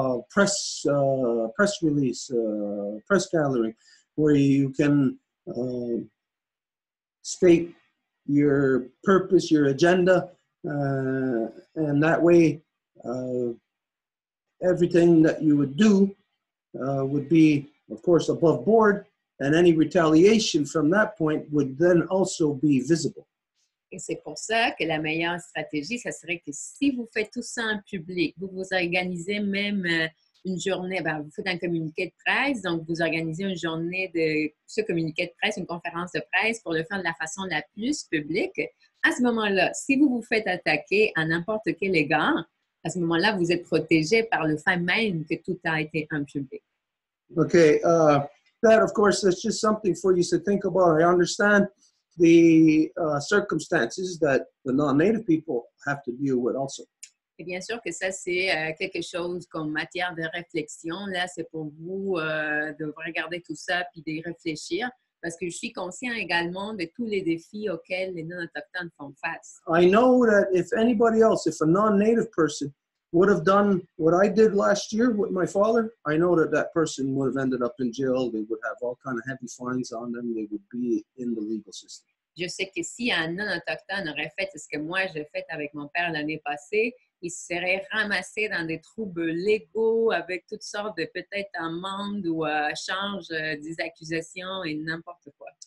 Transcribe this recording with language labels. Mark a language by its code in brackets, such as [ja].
[en] press release, press gathering, where you can state your purpose, your agenda, and that way everything that you would do would be, of course, above board, and any retaliation from that point would then also be visible. [fr] Et c'est pour ça que la meilleure stratégie, ça serait que si vous faites tout ça en public, vous vous organisez même une journée, vous faites un communiqué de presse, donc vous organisez une journée de ce communiqué de presse, une conférence de presse pour le faire de la façon la plus publique. À ce moment-là, si vous vous faites attaquer à n'importe quel égard, à ce moment-là, vous êtes protégé par le fait même que tout a été en public. [en] Okay, that of course, that's just something for you to think about. I understand the circumstances that the non-native people have to deal with also. [fr] Et bien sûr que ça, c'est quelque chose comme matière de réflexion. Là, c'est pour vous de regarder tout ça puis de réfléchir parce que je suis conscient également de tous les défis auxquels les non-autochtones font face. [en] I know that if anybody else, if a non-native person would have done what I did last year with my father, I know that that person would have ended up in jail. They would have all kind of heavy fines on them. They would be in the legal system. [fr] Je sais que si un non-autochtone aurait fait ce que moi j'ai fait avec mon père l'année passée, il serait ramassé dans des troubles légaux avec toutes sortes de peut-être amendes ou charges des accusations et n'importe quoi.